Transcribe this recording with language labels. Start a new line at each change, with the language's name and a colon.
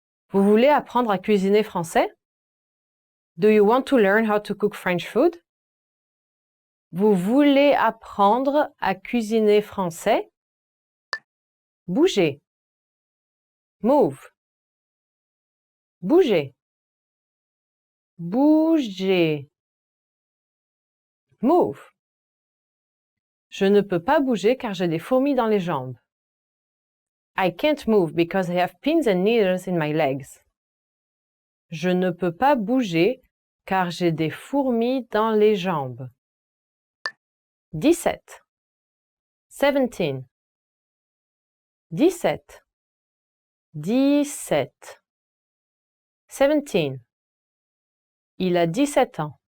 French: Vous voulez apprendre à cuisiner français?
English: Do you want to learn how to cook French food?
French: Vous voulez apprendre à cuisiner français? Bouger. Move. Bouger. Bouger. Move. Je ne peux pas bouger car j'ai des fourmis dans les jambes.
English: I can't move because I have pins and needles in my legs.
French: Je ne peux pas bouger car j'ai des fourmis dans les jambes. 17. 17. 17. 17. 17. Il a 17 ans.